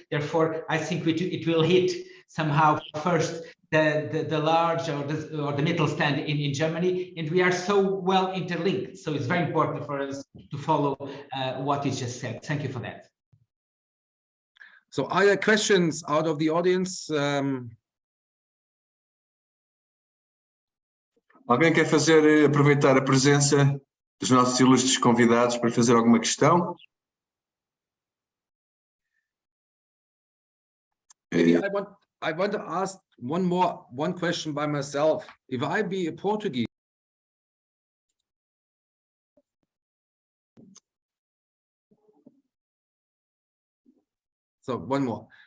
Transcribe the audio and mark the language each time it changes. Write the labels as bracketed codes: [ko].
[en] Therefore, I think it will hit somehow first the large or the middle stand in Germany, and we are so well interlinked. So it's very important for us to follow what is just said. Thank you for that. So are there questions out of the audience? [pt] Alguém quer aproveitar a presença dos nossos ilustres convidados para fazer alguma questão? [en] Maybe I want to ask one question by myself. If I be a Portuguese, so one more.